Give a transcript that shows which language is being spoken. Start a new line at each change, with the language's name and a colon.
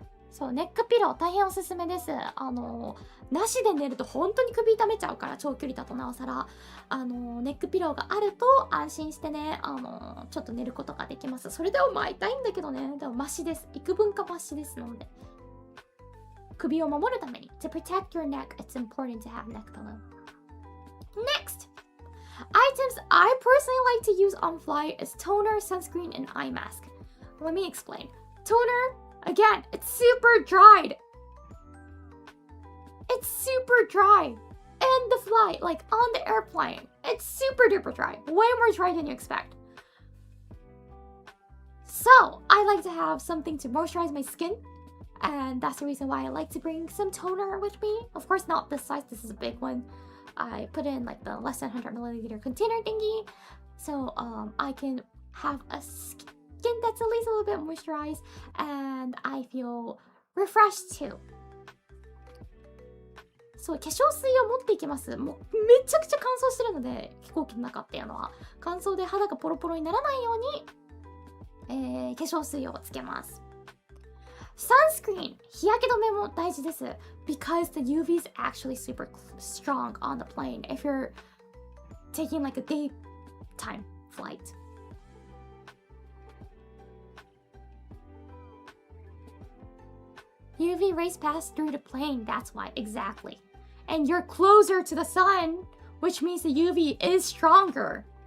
Japanese: そう、ネックピロー大変おすすめです。なしで寝ると本当に首痛めちゃうから、長距離だとなおさら。ネックピローがあると安心してね、ちょっと寝ることができます。それでもまあ痛いんだけどね、でもマシです。幾分かマシですので。首を守るために。
English: To protect your neck, it's important to have neck pillow. Next! Items I personally like to use on flight is toner, sunscreen, and eye mask. Let me explain. Toner...Again, it's super dried. It's super dry. In the flight, like on the airplane. It's super duper dry. Way more dry than you expect. So, I like to have something to moisturize my skin. And that's the reason why I like to bring some toner with me. Of course, not this size. This is a big one. I put in like the less than 100 milliliter container thingy. So, I can have a skin that's at least a little bit moisturized, and I feel refreshed too.
Japanese: そう、化粧水を持っていきます。もうめちゃくちゃ乾燥してるので、飛行機の中っていうのは。乾燥で肌がポロポロにならないように、化粧水をつけます。サンスクリーン、日焼け止めも大事です。
English: Because the UV is actually super strong on the plane if you're taking like a daytime flight. UV rays pass through the plane, that's why, exactly. And you're closer to the sun, which means the UV is stronger.